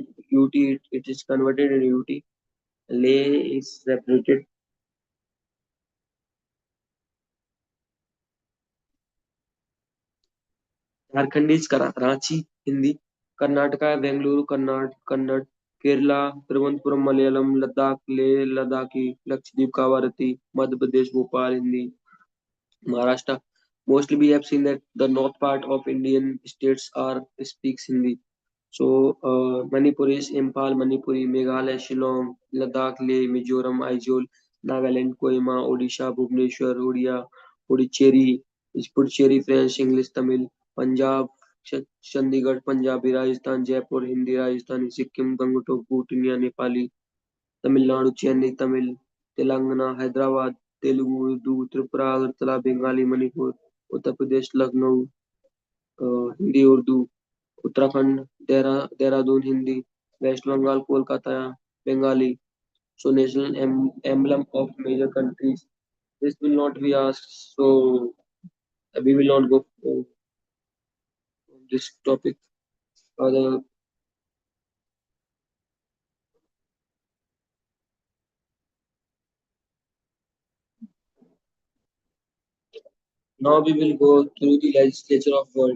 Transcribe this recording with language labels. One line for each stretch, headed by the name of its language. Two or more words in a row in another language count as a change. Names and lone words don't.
English: UT, it is converted in UT. Leh is separated. Jharkhand is Ranchi, Hindi. Karnataka, Bengaluru, Kannada. Kerala, Trivandrum, Malayalam. Ladakh, Leh, Ladakhi. Lakshadweep, Kavarati. Madhya Pradesh, Bhopal, Hindi. Maharashtra. Mostly we have seen that the north part of Indian states are speaks Hindi. So Manipur is Impal, Manipuri, Meghalaya, Shillong, Ladakh, Leh, Mizoram, Aizawl, Nagaland, Kohima, Odisha, Bhubaneswar, Odia, Puducherry, is Puducherry, French, English, Tamil, Punjab, Chandigarh, Punjabi, Rajasthan, Jaipur, Hindi, Rajasthani, Sikkim, Gangtok, Bhutia, Nepali, Tamil Nadu, Chennai, Tamil, Telangana, Hyderabad, Telugu, Urdu, Tripura, Agartala, Bengali, Manipur, Uttar Pradesh, Lucknow, Hindi, Urdu, Uttarakhand, Dehradun, Hindi, West Bengal, Kolkata, Bengali. So national emblem of major countries. This will not be asked, so we will not go on this topic. The, now we will go through the legislature of world.